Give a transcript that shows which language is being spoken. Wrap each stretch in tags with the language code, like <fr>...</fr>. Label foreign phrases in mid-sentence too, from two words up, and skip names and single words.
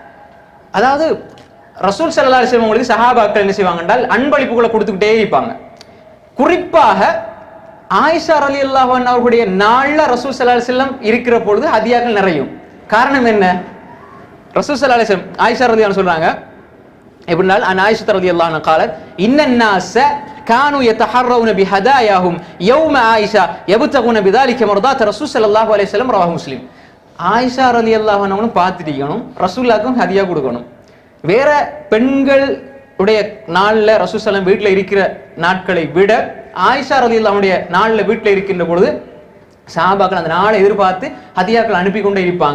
<ta>அதாவது ரசூல்</ta> <ar>صلى الله عليه وسلم</ar> <ta>அவங்களுக்கு சஹாபாக்கள் என்ன செய்வாங்க என்றால் அன்பளிப்புகளை கொடுத்துக்கிட்டே இருப்பாங்க. குறிப்பாக ஆயிஷா</ta> <ar>رضي الله عنها</ar> <ta>அவர்களுடைய நாள்ல ரசூல்</ta> <ar>صلى الله عليه وسلم</ar> <ta>இருக்கிற பொழுது ஹதியாக்கள் நிறையும். காரணம் என்ன, ரசூல்</ta> <ar>صلى الله عليه وسلم عائشة رضي الله عنها</ar> <ta>சொல்றாங்க எப்படினால்,</ta> <ar>عن عائشة رضي الله عنها قالت ان الناس كانوا يتحرون بهداياهم يوم عائشه يبتغون بذلك مرضات رسول صلى الله عليه وسلم رواه مسلم.</ar> <ta>ஆயிஷா</ta> <ar>رضي الله عنها</ar> <ta>பார்த்துட்டீங்கணும், ரசூலுல்லாஹ்க்கும் ஹதியா கொடுக்கணும். வேற பெண்களுடைய நாள்ல ரசூல்</ta> <ar>صلى الله عليه وسلم</ar> <ta>வீட்டில் இருக்கிற நாட்களை விட ஆயிஷா</ta> <ar>رضي الله عنها</ar> <ta>நாள்ல வீட்டில் இருக்கின்ற பொழுது சஹாபாக்கள் அந்த நாளை எதிர்பார்த்து ஹதியாக்கள் அனுப்பி கொண்டே இருப்பாங்க.</ta>